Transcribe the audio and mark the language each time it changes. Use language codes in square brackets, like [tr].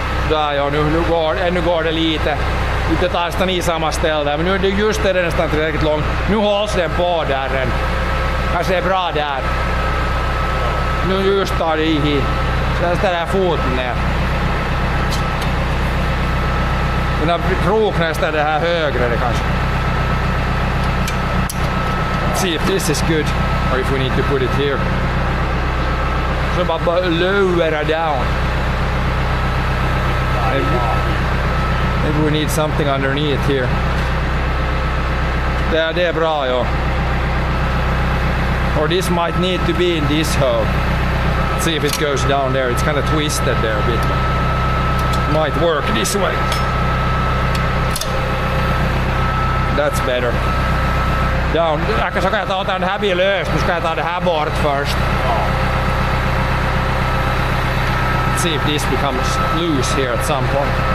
[sv] Där ja, nu går det lite. Inte tar nästan i samma ställe, men nu är det just det nästan tillräckligt långt. Nu hålls den på där. Kanske det är bra där. Nu just tar det i. Sen ställer jag foten ner. Den här kroknen ställer det här högre det kanske. [en] Let's see if this is good, or if we need to put it here. [sv] Så bara [en] lower down. Maybe we need something underneath here. [sv] Det är bra, ja. [en] Or this might need to be in this hole. Let's see if it goes down there. It's kind of twisted there a bit. Might work this way. That's better. Down. [sv] Så kan jag ta den här bilen löst. Nu ska jag ta det här bort först. [en] Let's see if this becomes loose here at some point.